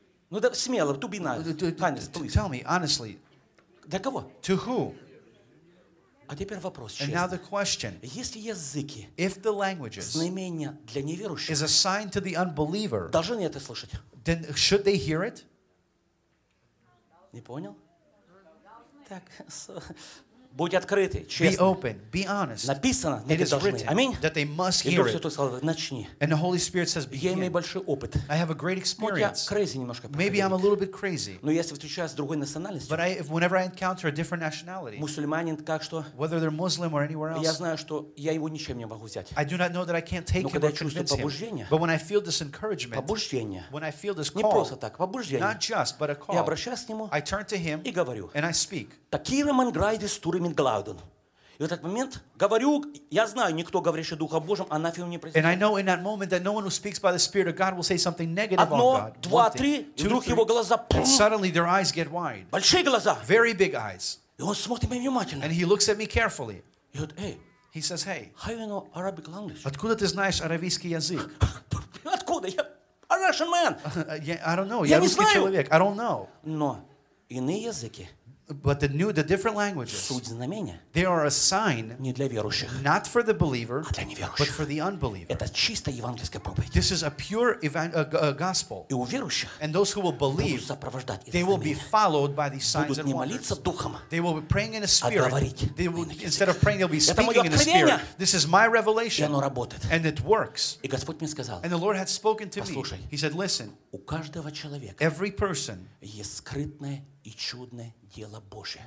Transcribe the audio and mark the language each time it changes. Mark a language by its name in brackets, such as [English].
[Russian] Ну да, смело, [English] to be nice. Tell me, honestly. [Russian] Для кого? [English] To who? [Russian] А теперь вопрос, [English] and now the question. [Russian] Если языки, [English] if the languages, [Russian] знамение для неверующих, [English] is a sign to the unbeliever, [Russian] должны это слышать? [English] Then should they hear it? [Russian] Не понял? Так, будь открытый, честный. [English] Be open, be honest. [Russian] Написано, [English] it is written. [Russian] Аминь. [English] That they must hear it. [Russian] Начни. [English] And the Holy Spirit says, begin. [Russian] Я имею большой опыт. [English] I have a great experience. [Russian] Я немножко. [English] Maybe I'm a little bit crazy. [Russian] Но если встречаюсь с другой национальностью. [English] But whenever I encounter a different nationality. [Russian] Мусульманин, как что? [English] Whether they're Muslim or anywhere else. [Russian] Я знаю, что я его ничем не могу взять. [English] I do not know that I can't take him. [Russian] Но когда чувствую побуждение. [English] But when I feel this encouragement. [Russian] Побуждение. [English] When I feel this call. [Russian] Не просто так, побуждение. [English] Not just, but a call. [Russian] Я обращаюсь к нему. [English] I turn to him. [Russian] И говорю. [English] And I speak. Такиреман грайдис турамин глаудон. [Russian] И в этот момент говорю, я знаю, никто говорящий Духа Божьим, а нафиг не произносит. [English] And I know in that moment that no one who speaks by the Spirit of God will say something negative [Russian] одно, Одно, два, три, и вдруг его глаза, [English] and suddenly their eyes get wide. [Russian] Большие глаза. [English] Very big eyes. [Russian] И он смотрит меня внимательно. [English] And he looks at me carefully. [Russian] И говорит, эй. [English] He says, hey. How you know Arabic language? [Russian] Откуда ты знаешь аравийский язык? Откуда? Я [English] a Russian man. I don't know. Я [Russian] не знаю. Человек. [English] I don't know. [Russian] Но иные языки. [English] But the different languages, they are a sign not for the believer, but for the unbeliever. This is a pure gospel. And those who will believe, they will be followed by these signs and wonders. They will be praying in a spirit. They will, instead of praying, they'll be speaking in a spirit. This is my revelation. And it works. And the Lord had spoken to me. He said, listen, every person is hidden [Russian] и чудное дело Божие.